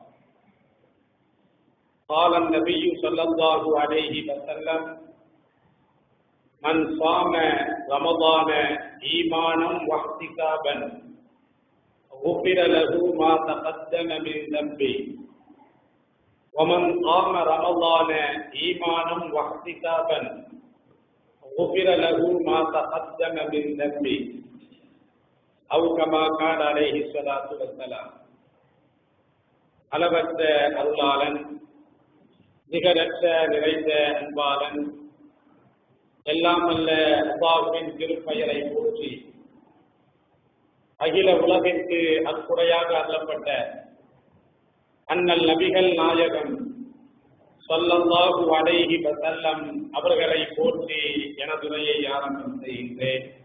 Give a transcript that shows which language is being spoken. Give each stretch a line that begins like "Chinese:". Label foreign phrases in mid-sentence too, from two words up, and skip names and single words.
Arabic: قال النبي صلى الله عليه وسلم: من صام رمضان إيمانا واحتسابا غفر له ما تقدم من ذنبه، ومن قام رمضان إيمانا واحتسابا غفر له ما تقدم من ذنبه، أو كما قال عليه الصلاة والسلام.
Tamil: அளவற்ற அருளாளன், நிகரற்ற நிறைந்த அன்பாளன், எல்லாம் அல்ல அல்லாஹ்வின் திருப்பெயரை போற்றி அகில உலகிற்கு அற்குறையாக அருளப்பட்ட அண்ணல் நபிகள் நாயகம்
Arabic: صلى الله عليه وسلم
Tamil: அவர்களை போற்றி எனது உரையை ஆரம்பம் செய்கின்றேன்.